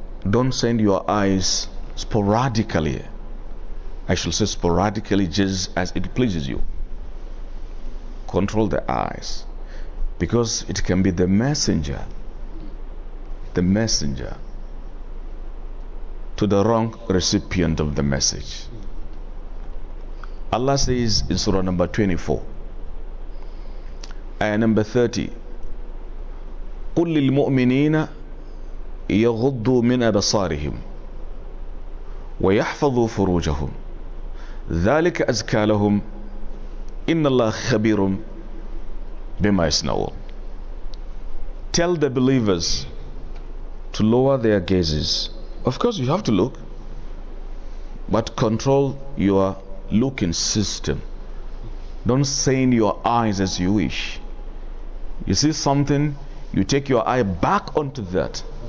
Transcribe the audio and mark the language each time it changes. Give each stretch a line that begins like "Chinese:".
English: Don't send your eyes sporadically. I shall say sporadically, just as it pleases you. Control the eyes, because it can be the messenger to the wrong recipient of the message. Allah says in Surah number 24, ayah number 30,
Arabic: قُلْ لِلْمُؤْمِنِينَ يَغُضُّوا مِنْ أَبْصَارِهِمْ وَيَحْفَظُوا فُرُوجَهُمْ ذَلِكَ أَزْكَى لَهُمْ إِنَّ اللَّهَ خَبِيرٌ بِمَا يَصْنَعُونَ.
English: Tell the believers to lower their gazes. Of course you have to look, but control your looking system. Don't strain your eyes as you wish. You see something, you take your eye back onto that.